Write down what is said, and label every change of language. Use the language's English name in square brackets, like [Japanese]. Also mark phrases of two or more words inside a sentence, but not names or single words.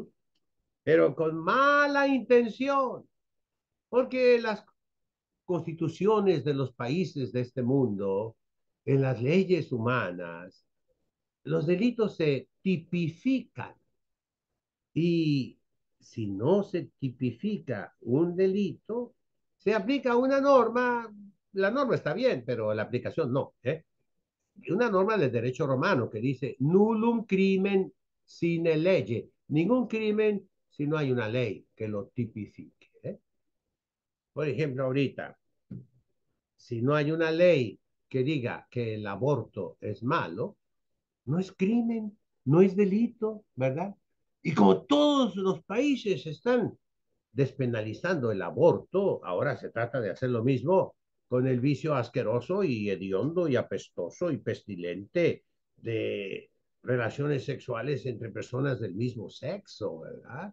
[Spanish] Pero con mala intención, porque las constituciones de los países de este mundo, en las leyes humanas, los delitos se tipifican y si no se tipifica un delito, se aplica una norma, la norma está bien, pero la aplicación no, ¿eh? Una norma del derecho romano que dice [Latin] nullum crimen sine lege, [Spanish] ningún crimen si no hay una ley que lo tipifique, ¿eh? Por ejemplo, ahorita, si no hay una ley que diga que el aborto es malo, no es crimen, no es delito, ¿verdad? Y como todos los países están despenalizando el aborto, ahora se trata de hacer lo mismo con el vicio asqueroso y hediondo y apestoso y pestilente de relaciones sexuales entre personas del mismo sexo, ¿verdad?